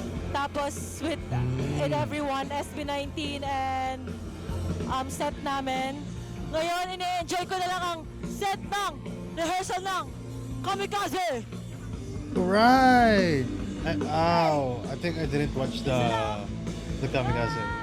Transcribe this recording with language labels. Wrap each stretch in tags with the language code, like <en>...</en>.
<tl>Tapos</tl> <en>with everyone,</en> <tl>SB19 and set namin. Ngayon, ine-enjoy ko na lang ang set ng rehearsal ng Kamikaze.</tl> <en>Right. I think I didn't watch the kamikaze.</en>